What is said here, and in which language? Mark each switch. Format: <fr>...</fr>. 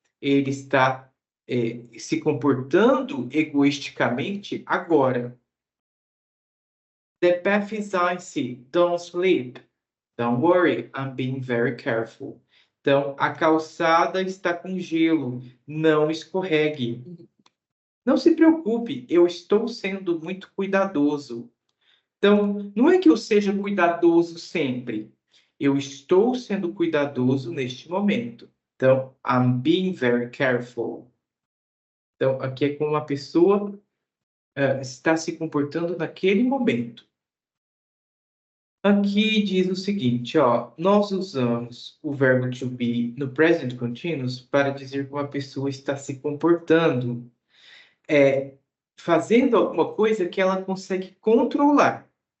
<pt>Ele está se comportando egoisticamente agora.</pt> <en>The path is icy. Don't sleep. Don't worry, I'm being very careful.</en> <pt>Então, a calçada está com gelo. Não escorregue. Não se preocupe, eu estou sendo muito cuidadoso. Então, não é que eu seja cuidadoso sempre. Eu estou sendo cuidadoso neste momento.</pt> <en>Então, I'm being very careful.</en> <pt>Então, aqui é como a pessoa está se comportando naquele momento. Aqui diz o seguinte, ó, nós usamos o verbo to be no present continuous para dizer como a pessoa está se comportando, fazendo alguma coisa que ela consegue controlar.</pt>